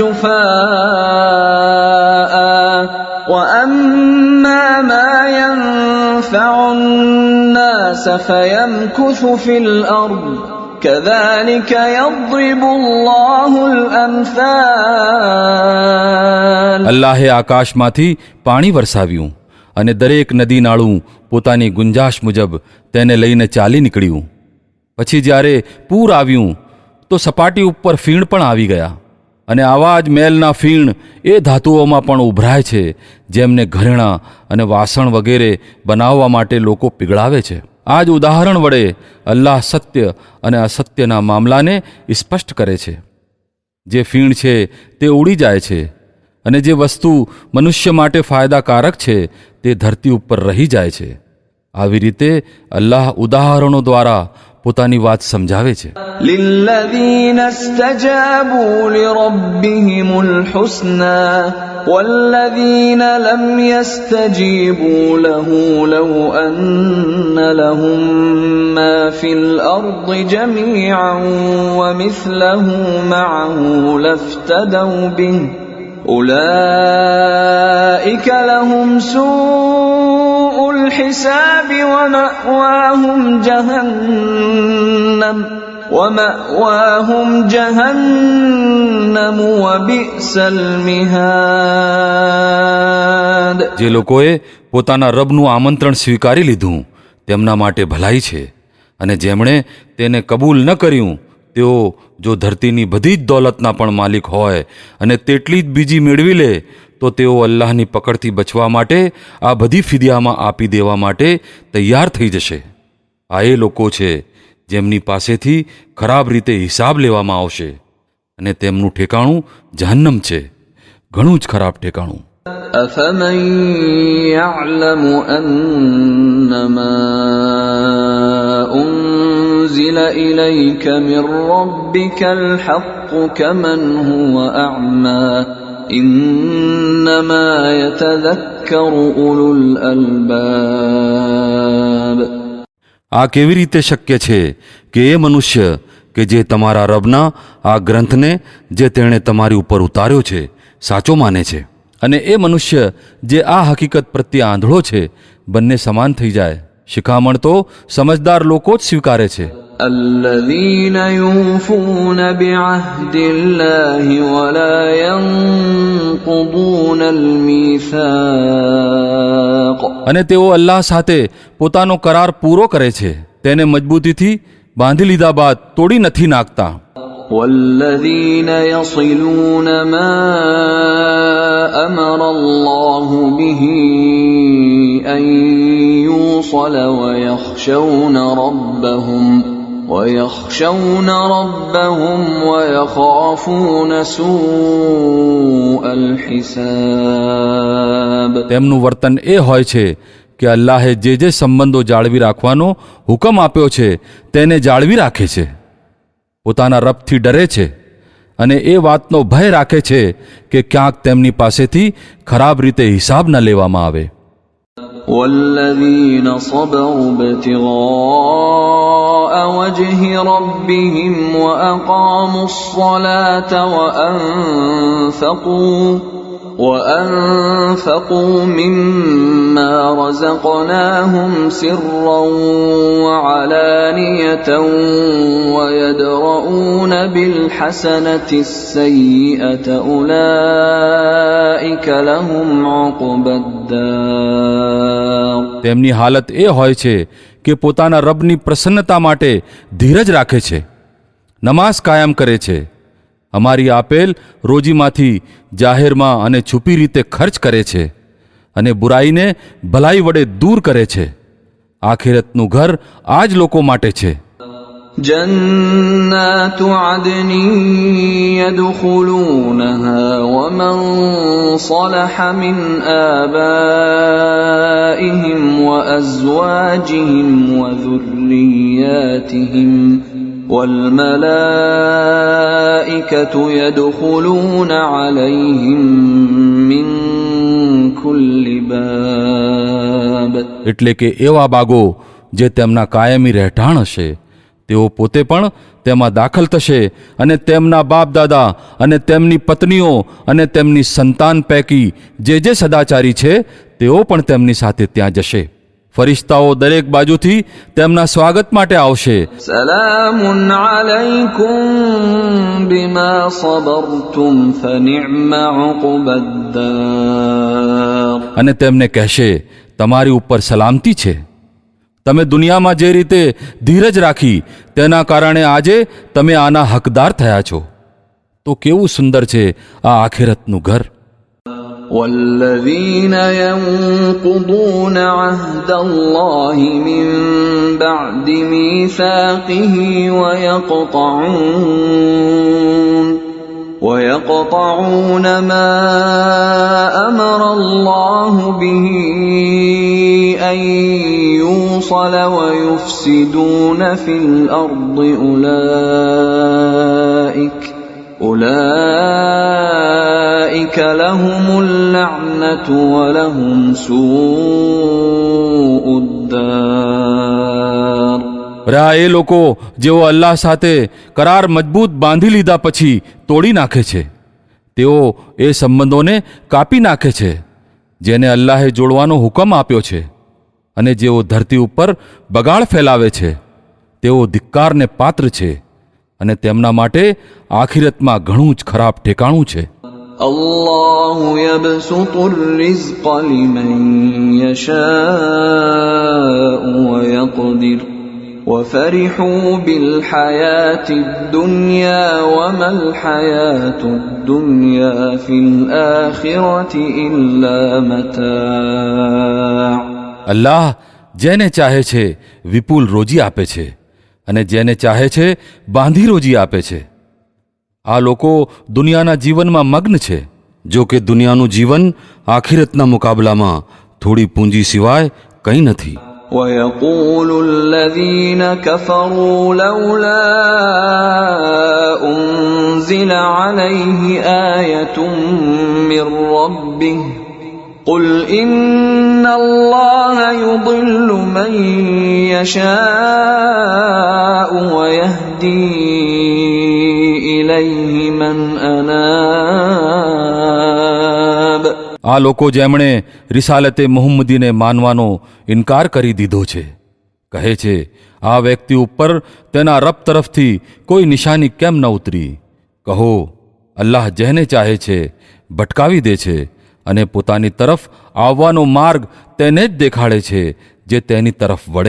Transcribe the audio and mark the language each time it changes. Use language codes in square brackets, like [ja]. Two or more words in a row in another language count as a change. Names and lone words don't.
[ar] جفاء وأما ما ينفع الناس فيمكث في الأرض كذلك يضرب الله الأمثال. [gu] અલ્લાહે આકાશમાંથી પાણી વરસાવ્યું અને દરેક નદી નાળું પોતાની ગુંજાશ મુજબ તેને લઈને ચાલી નીકળ્યું. પછી જ્યારે પૂર આવ્યું તો સપાટી ઉપર ફીણ પણ આવી ગયા અને આવા જ મેલના ફીણ એ ધાતુઓમાં પણ ઉભરાય છે જેમને ઘરેણાં અને વાસણ વગેરે બનાવવા માટે લોકો પીગળાવે છે. આ જ ઉદાહરણ વડે અલ્લાહ સત્ય અને અસત્યના મામલાને સ્પષ્ટ કરે છે. જે ફીણ છે તે ઉડી જાય છે અને જે વસ્તુ મનુષ્ય માટે ફાયદાકારક છે તે ધરતી ઉપર રહી જાય છે. આવી રીતે અલ્લાહ ઉદાહરણો દ્વારા પોતાની વાત સમજાવે છે. [ar] للذين استجابوا لربهم الحسنى والذين لم يستجيبوا له لو أن لهم ما في الأرض جميعا ومثله معه لافتدوا به أولئك لهم سوء الحساب ومأواهم جهنم وبئس المهاد. [gu] જે લોકોએ પોતાના રબનું આમંત્રણ સ્વીકારી લીધું તેમના માટે ભલાઈ છે અને જેમણે તેને કબૂલ ન કર્યું તેઓ જો ધરતીની બધી જ દોલતના પણ માલિક હોય અને તેટલી જ બીજી મેળવી લે તો તેઓ અલ્લાહની પકડથી બચવા માટે આ બધી ફિદિયામાં આપી દેવા માટે તૈયાર થઈ જશે. આ એ લોકો છે જેમની પાસેથી ખરાબ રીતે હિસાબ લેવામાં આવશે અને તેમનું ઠેકાણું જહન્નમ છે, ઘણું જ ખરાબ ઠેકાણું. [ar] أفمن يعلم أنما أنزل إليك من ربك الحق كمن هو أعمى إنما يتذكر أولو الألباب. [gu] આ કેવી રીતે શક્ય છે કે એ મનુષ્ય કે જે તમારા રબના આ ગ્રંથને જે તેણે તમારી ઉપર ઉતાર્યો છે સાચો માને છે અને એ મનુષ્ય જે આ હકીકત પ્રત્યે આંધળો છે બંને સમાન થઈ જાય? શિખામણ તો સમજદાર લોકો જ સ્વીકારે છે. [ar] الذين يوفون بعهد الله ولا ينقضون الميثاق. [gu] અને તેઓ અલ્લાહ સાથે પોતાનો કરાર પૂરો કરે છે, તેને મજબૂતીથી બાંધી લીધા બાદ તોડી નથી નાખતા. [ar] والذين يصلون ما أمر الله به أن يوصل ويخشون ربهم ويخافون سوء الحساب. [gu] તેમનું વર્તન એ હોય છે કે અલ્લાહે જે જે સંબંધો જાળવી રાખવાનો હુકમ આપ્યો છે તેને જાળવી રાખે છે, પોતાના રબથી ડરે છે અને એ વાતનો ભય રાખે છે કે ક્યાંક તેમની પાસેથી ખરાબ રીતે હિસાબ ન લેવામાં આવે. [ar] والذين صبروا ابتغاء وجه ربهم وأقاموا الصلاة وأنفقوا مما رزقناهم سرا وعلانية ويدرؤون بالحسنة السيئة أولئك لهم عقبى الدار. [gu] તેમની હાલત એ હોય છે કે પોતાના રબની પ્રસન્નતા માટે ધીરજ રાખે છે, નમાઝ કાયમ કરે છે, અમારી આપેલ રોજીમાંથી જાહેરમાં અને છુપી રીતે ખર્ચ કરે છે અને બુરાઈને ભલાઈ વડે દૂર કરે છે. આખિરતનું ઘર આ જ લોકો માટે છે. [ar] جنات عدن يدخلونها ومن صلح من آبائهم وأزواجهم وذرياتهم والملائكة يدخلون عليهم من كل باب. [gu] એટલે કે એવા બાગો જે તેમના કાયમી રહેઠાણ હશે, તેઓ પોતે પણ તેમાં દાખલ થશે અને તેમના બાપ દાદા અને તેમની પત્નીઓ અને તેમની સંતાન પૈકી જે સદાચારી છે તેઓ પણ તેમની સાથે ત્યાં જશે. ફરિશ્તાઓ દરેક બાજુથી તેમના સ્વાગત માટે આવશે. [ar] سلام عليكم بما صبرتم فنعم عقبى الدار. [gu] અને તેમને કહેશે, તમારી ઉપર સલામતી છે. તમે દુનિયામાં જે રીતે ધીરજ રાખી તેના કારણે આજે તમે આના હકદાર થયા છો. તો કેવું સુંદર છે આ આખિરતનું ઘર. [ar] والذين ينقضون عهد الله من بعد ميثاقه ويقطعون ما أمر الله به أن يوصل ويفسدون في الأرض أولئك لهم اللعنة ولهم سوء الدار. [gu] આ એ લોકો જેઓ અલ્લાહ સાથે કરાર મજબૂત બાંધી લીધા પછી તોડી નાખે છે, તેઓ એ સંબંધોને કાપી નાખે છે જેને અલ્લાહે જોડવાનો હુકમ આપ્યો છે, અને જેઓ ધરતી ઉપર બગાડ ફેલાવે છે તેઓ ધિક્કારને પાત્ર છે, અને તેમના માટે આખિરતમાં ઘણું જ ખરાબ ઠેકાણું છે. [ar] الله يبسط الرزق لمن يشاء ويقدر وفرحوا بالحياة الدنيا وما الحياة الدنيا في الآخرة إلا متاع. [gu] અલ્લાહ જેને ચાહે છે વિપુલ રોજી આપે છે અને જેને ચાહે છે બાંધી રોજી આપે છે. આ લોકો દુનિયાના જીવનમાં મગ્ન છે, જો કે દુનિયાનું જીવન આખિરતના મુકાબલામાં થોડી પૂંજી સિવાય કંઈ નથી. [ar] ويقول الذين كفروا لولا أنزل عليه آية من ربه قل إن الله يضل من يشاء ويهدي إليه من أناب. [gu] આ લોકો જેમણે રિસાલતે મુહમ્મદીને માનવાનો ઇનકાર કરી દીધો છે, કહે છે, આ વ્યક્તિ ઉપર તેના રબ તરફથી કોઈ નિશાની કેમ ન ઉતરી? કહો, અલ્લાહ જેને ચાહે છે ભટકાવી દે છે અને પોતાની તરફ આવવાનો માર્ગ તેને જ દેખાડે છે જે તેની તરફ વળે.